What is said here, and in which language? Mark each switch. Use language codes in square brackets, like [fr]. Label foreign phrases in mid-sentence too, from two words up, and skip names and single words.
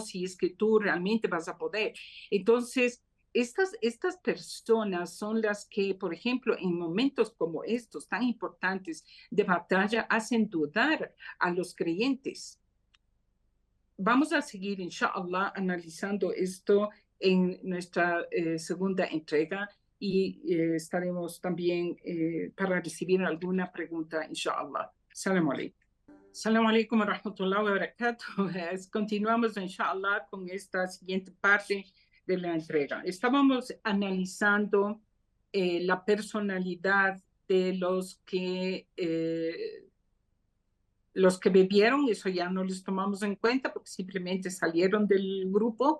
[es] Si es que tú realmente vas a poder. Entonces, estas personas son las que, por ejemplo, en momentos como estos tan importantes de batalla, hacen dudar a los creyentes. Vamos a seguir, inshallah, analizando esto en nuestra segunda entrega, y estaremos también para recibir alguna pregunta, inshallah. [ar] سلام عليكم. سلام عليكم ورحمة الله وبركاته. [es] Continuamos, inshallah, con esta siguiente parte de la entrega. Estábamos analizando la personalidad de los que bebieron. Eso ya no les tomamos en cuenta porque simplemente salieron del grupo.